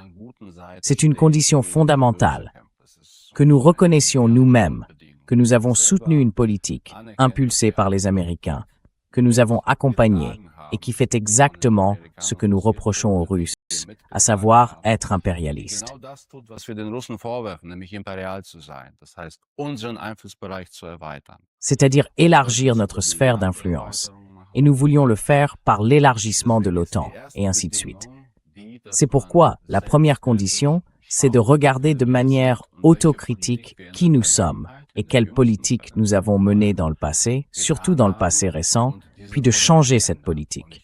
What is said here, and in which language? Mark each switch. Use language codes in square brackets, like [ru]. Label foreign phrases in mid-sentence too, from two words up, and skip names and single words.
[fr] C'est une condition fondamentale, que nous reconnaissions nous-mêmes, que nous avons soutenu une politique impulsée par les Américains, que nous avons accompagnée et qui fait exactement ce que nous reprochons aux Russes, à savoir être impérialistes. [de] Genau das tut, was wir den Russen vorwerfen, nämlich imperial zu sein. Das heißt, unseren Einflussbereich zu erweitern. [fr] C'est-à-dire élargir notre sphère d'influence. Et nous voulions le faire par l'élargissement de l'OTAN, et ainsi de suite. C'est pourquoi la première condition, c'est de regarder de manière autocritique qui nous sommes et quelle politique nous avons menée dans le passé, surtout dans le passé récent, puis de changer cette politique.